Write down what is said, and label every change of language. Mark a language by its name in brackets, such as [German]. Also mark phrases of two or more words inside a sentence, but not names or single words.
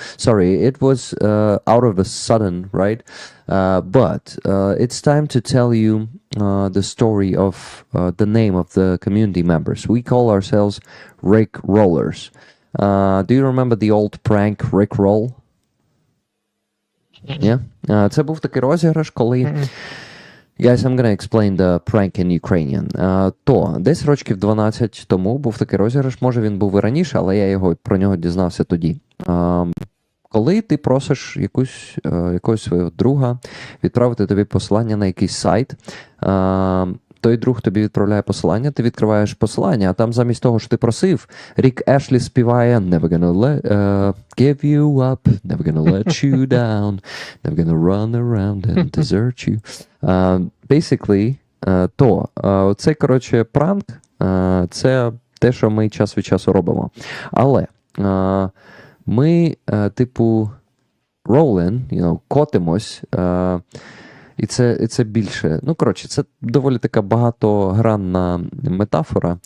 [English] Sorry, it was out of a sudden, right? But it's time to tell you the story of the name of the community members. We call ourselves Rick Rollers. Do you remember the old prank Rick Roll? Yeah? [Ukrainian] Це був такий розіграш, коли [English] Guys, I'm gonna explain the prank in Ukrainian. [Ukrainian] То десь років 12 тому був такий розіграш, може він був і раніше, але я про нього дізнався тоді. Коли ти просиш якогось свого друга відправити тобі посилання на якийсь сайт, той друг тобі відправляє посилання, ти відкриваєш посилання, а там замість того, що ти просив, Рік Ешлі співає [English] Never gonna give you up, never gonna let you down, never gonna run around and desert you. [Ukrainian] Basically, це, коротше, пранк, це те, що ми час від часу робимо. Але ми, типу, rolling, котимось, і це більше. Ну, коротше, це доволі така багатогранна метафора.